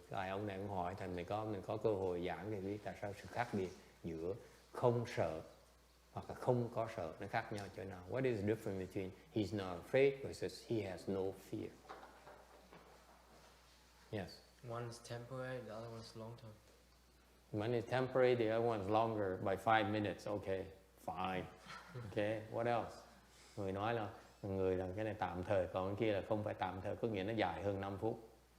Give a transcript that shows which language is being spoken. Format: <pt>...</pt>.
<vi>Tại ông này ông hỏi thành mình có cơ hội giảng để biết tại sao sự khác biệt giữa không sợ hoặc là không có sợ nó khác nhau chỗ nào?</vi> <en>What is the difference between he's not afraid versus he has no fear? Yes. One is temporary, the other one's long term. One is temporary, the other one is longer by 5 minutes. Okay, fine. Okay, what else?</en> <vi>Người nói là cái này tạm thời, còn cái kia là không phải tạm thời, có nghĩa nó dài hơn 5 phút.</vi>